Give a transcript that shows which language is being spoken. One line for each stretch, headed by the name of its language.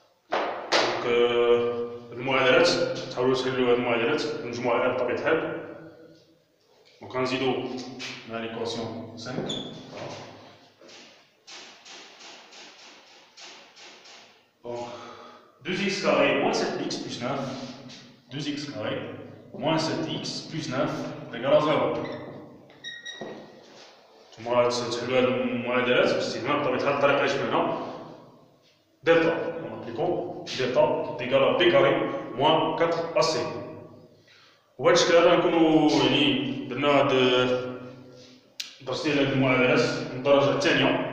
Arabic: Donc, المعادلات تحاولوا تحلوا هذه المعادلات المجموعة على بطبيعة الحال. Donc غنزيدو مع ليكواسيون 5.
French: Donc 2x carré moins 7x plus 9. 2x carré moins 7x plus 9 est égal à 0.
Arabic: ثم تحلوا هذه المعادلات باستخدام بطبيعة الحال الطريقة اللي شفناها دلتا.
French: On applique delta qui est égal à b carré moins 4ac.
Arabic: وبهذا الشكل هذا نكونوا يعني درنا هاد درستي هاد المعادلات من الدرجة الثانية.